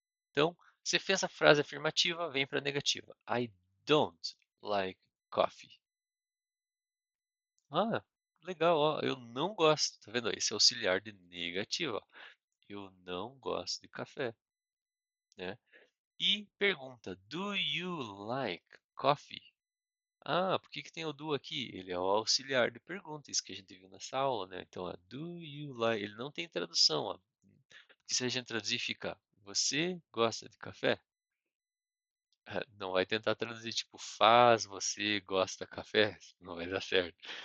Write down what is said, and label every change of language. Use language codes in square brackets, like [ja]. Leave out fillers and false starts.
[pt] Então, você fez a frase afirmativa, vem para a negativa. [en] I don't like coffee. [pt] Ah, legal, ó. Eu não gosto. Tá vendo? Esse é auxiliar de negativa. Ó. Eu não gosto de café, né? E pergunta: [en] Do you like coffee? [pt] Ah, por que que tem o do aqui? Ele é o auxiliar de pergunta, isso que a gente viu nessa aula, né? Então, ó, [en] do you like? [pt] Ele não tem tradução, ó. Porque se a gente traduzir, fica: Você gosta de café? Não vai tentar traduzir tipo: Faz você gosta de café? Não vai dar certo.